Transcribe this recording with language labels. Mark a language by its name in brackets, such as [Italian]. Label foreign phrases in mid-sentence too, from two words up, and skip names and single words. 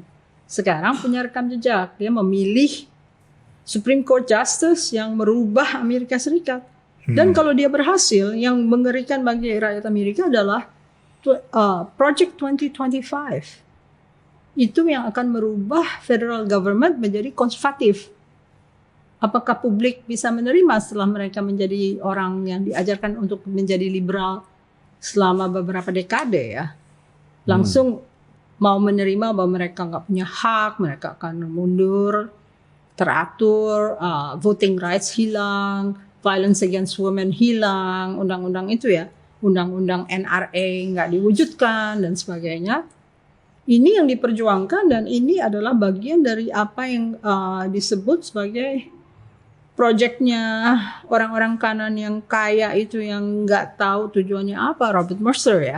[Indonesian] Sekarang punya rekam jejak. Dia memilih [English] Supreme Court Justice [Indonesian] yang merubah Amerika Serikat. Dan kalau dia berhasil, yang mengerikan bagi rakyat Amerika adalah Project 2025. Itu yang akan merubah [English] federal government [Indonesian] menjadi konservatif. Apakah publik bisa menerima setelah mereka menjadi orang yang diajarkan untuk menjadi liberal selama beberapa dekade ya? Langsung mau menerima bahwa mereka nggak punya hak, mereka akan mundur, teratur, [English] voting rights [Indonesian] hilang, [English] violence against women [Indonesian] hilang, undang-undang itu ya, undang-undang NRA nggak diwujudkan dan sebagainya. Ini yang diperjuangkan dan ini adalah bagian dari apa yang disebut sebagai proyeknya orang-orang kanan yang kaya itu yang nggak tahu tujuannya apa, Robert Mercer ya.